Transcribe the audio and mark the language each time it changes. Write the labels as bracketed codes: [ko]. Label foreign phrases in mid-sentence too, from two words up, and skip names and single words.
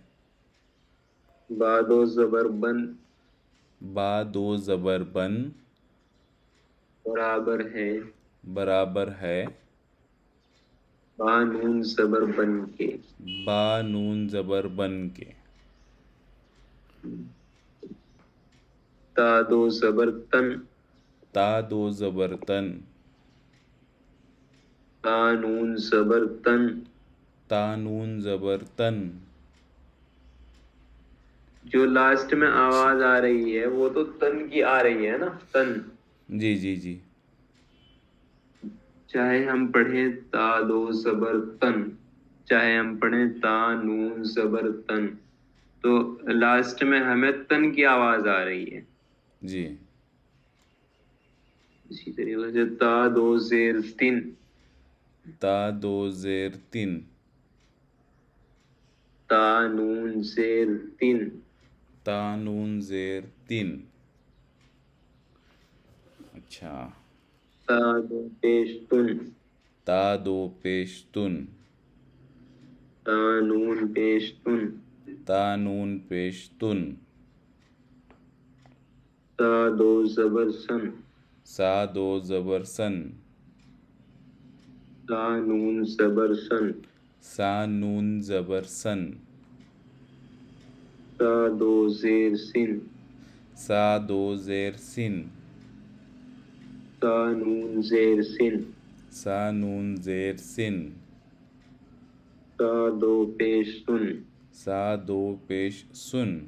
[ur] با دو زبر بن با دو زبر بن برابر ہے برابر ہے با نون زبر بن کے. با نون زبر بن کے. تا دو زبر تن تا دو زبر تن تا نون زبر تن. تا نون زبر تن. جو لاسٹ میں آواز آ رہی ہے وہ تو تن کی آ رہی ہے نا تن. جی جی جی چاہے ہم پڑھیں تا دو زبر تن چاہے ہم پڑھیں تا نون زبر تن تو لاسٹ میں ہمیں تن کی آواز آ رہی ہے. جی اسی طریقے سے تا دو زیر تن تا دو زیر تن تا نون زیر تن. تا نون زیر تن. اچھا تا دو پیش تن تا دو پیش تن تا نون پیش تن تا نون پیش تن. تا دو زبر سن سا دو زبر سن تا نون زبر سن سا نون زبر سن. تا دو زیر سن سا دو زیر سن تا نون زیر سن سا نون زیر سن. تا دو پیش سن سا دو پیش سن